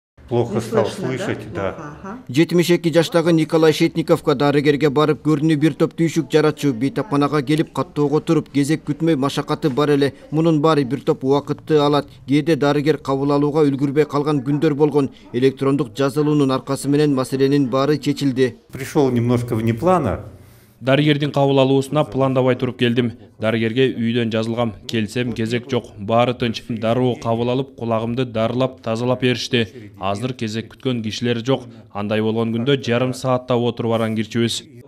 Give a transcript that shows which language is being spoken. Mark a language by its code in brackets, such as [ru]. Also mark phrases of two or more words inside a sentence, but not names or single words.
[ru] Плохо стал слышать, да. [ky] 72 жаштагы Николай Шетниковка дарыгерге барып көрүнүү бир топ түйшүк жаратчу бейтапканага келип каттоого туруп кезек күтмөй машакаты бар эле. Мунун баары бир топ убакытты алат. Кээде дарыгер кабыл алууга үлгүрбөй калган күндөр болгон. Электрондук жазылуунун аркасы менен маселенин баары чечилди. [ru] Пришел немножко внеплана. [ky] Дарыгердин кабыл алуусуна пландабай туруп келдим. Дарыгерге үйдөн жазылгам. Келсем кезек жок. Баары тынч. Дароо кабыл алып, кулагымды дарылап, тазалап беришти. Азыр кезек күткөн кишилер жок. Андай болгон күндө жарым саатта отуруп аран кирчүбүз.